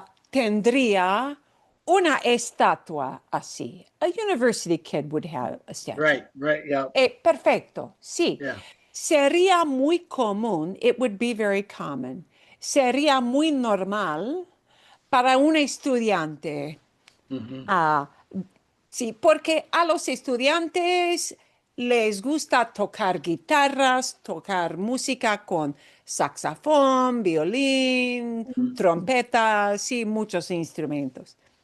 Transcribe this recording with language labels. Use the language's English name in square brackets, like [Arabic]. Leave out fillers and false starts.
[Spanish] Tendría una estatua así. [English] A university kid would have a statue. Right, yeah. [Spanish] Perfecto, sí. Yeah. Sería muy común, [English] it would be very common. [Spanish] Sería muy normal para un estudiante. Sí, porque a los estudiantes les gusta tocar guitarras, tocar música con saxofón, violín, trompeta, sí, muchos instrumentos.